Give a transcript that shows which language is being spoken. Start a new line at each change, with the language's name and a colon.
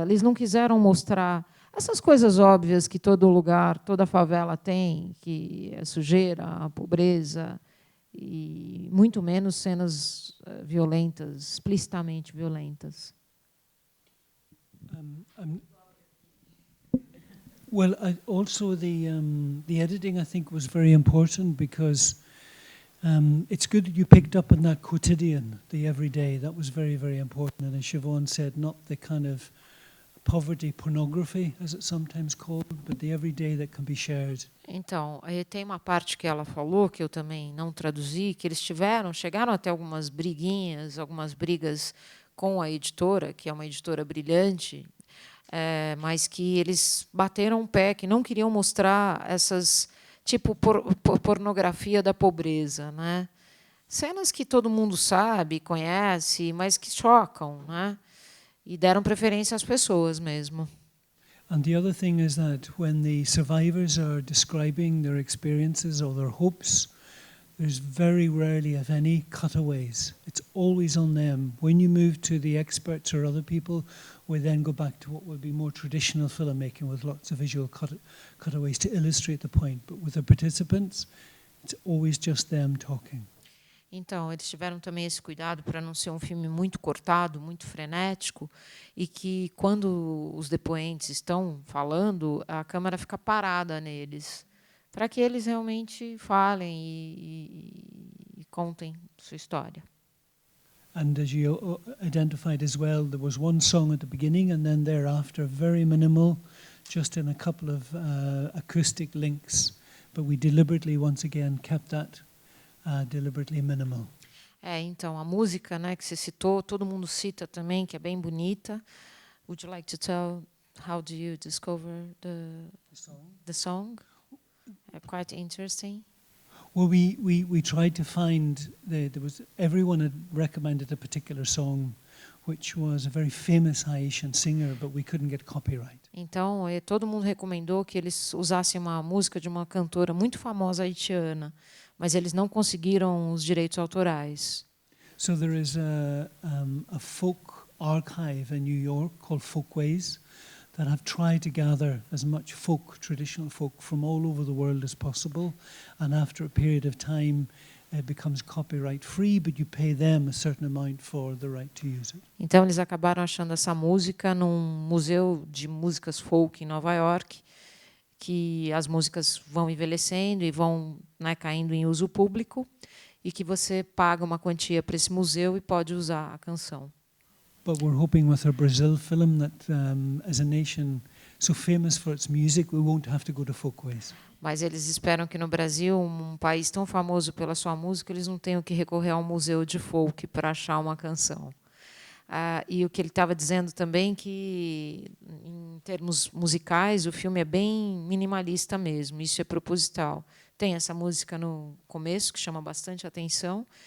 Portuguese: Eles não quiseram mostrar essas coisas óbvias que todo lugar, toda favela tem, que é sujeira, a pobreza, e muito menos cenas violentas, explicitamente violentas.
English: Well, also the editing, I think, was very important because it's good that you picked up on that quotidian, the everyday. That was very, very important. And as Siobhan said, not the kind of poverty pornography, as it's sometimes called, but the everyday that can be shared.
Portuguese: Então, tem uma parte que ela falou, que eu também não traduzi, que eles chegaram até algumas briguinhas, algumas brigas com a editora, que é uma editora brilhante, mas que eles bateram o pé, que não queriam mostrar essas, tipo, pornografia da pobreza, né? Cenas que todo mundo sabe, conhece, mas que chocam, né? E deram preferência às pessoas mesmo.
English: And the other thing is that when the survivors are describing their experiences or their hopes, there's very rarely, if any, cutaways. It's always on them. When you move to the experts or other people, we then go back to what would be more traditional filmmaking with lots of visual cutaways to illustrate the point. But with the participants, it's always just them talking.
Portuguese: Então, eles tiveram também esse cuidado para não ser um filme muito cortado, muito frenético, e que, quando os depoentes estão falando, a câmera fica parada neles, para que eles realmente falem e contem sua história.
English: And as you identified as well, there was one song at the beginning, and then thereafter, very minimal, just in a couple of acoustic links. But we deliberately, once again, kept that deliberately minimal.
Portuguese: Então, a música, né, que você citou, todo mundo cita também, que é bem bonita.
English: Would you like to tell how do you discover the song? Quite interesting. Well, we tried to find everyone had recommended a particular song, which was a very famous Haitian singer, but we couldn't get copyright.
Portuguese: Então, todo mundo recomendou que eles usassem uma música de uma cantora muito famosa haitiana, mas eles não conseguiram os direitos autorais.
English: So there is a folk archive in New York called Folkways that have tried to gather as much folk, traditional folk, from all over the world as possible, and after a period of time it becomes copyright free, but you pay them a certain amount for the right to use it.
Portuguese: Então eles acabaram achando essa música num museu de músicas folk em Nova York, que as músicas vão envelhecendo e vão, né, caindo em uso público, e que você paga uma quantia para esse museu e pode usar a canção.
English: But we're hoping with our Brazil film that as a nation so famous for its music, we won't have to go to Folkways.
Portuguese: Mas eles esperam que no Brasil, um país tão famoso pela sua música, eles não tenham que recorrer ao museu de folk para achar uma canção. E o que ele estava dizendo também que, em termos musicais, o filme é bem minimalista mesmo. Isso é proposital. Tem essa música no começo que chama bastante atenção.